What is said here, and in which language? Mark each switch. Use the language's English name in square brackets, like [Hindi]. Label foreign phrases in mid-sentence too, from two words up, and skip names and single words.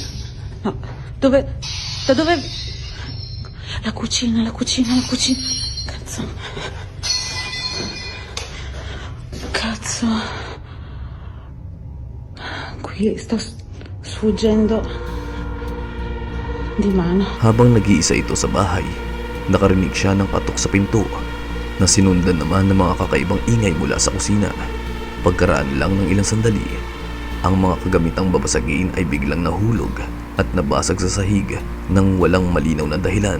[Italian] No, dove? Da dove? La cucina, la cucina, la cucina. Cazzo. Cazzo. Qui sto sfuggendo di mano. [Filipino] Habang nag-iisa ito sa bahay, nakarinig siya ng katok sa pinto na sinundan naman ng mga kakaibang ingay mula sa kusina. Pagkaraan lang ng ilang sandali, ang mga kagamitang babasagin ay biglang nahulog at nabasag sa sahig nang walang malinaw na dahilan.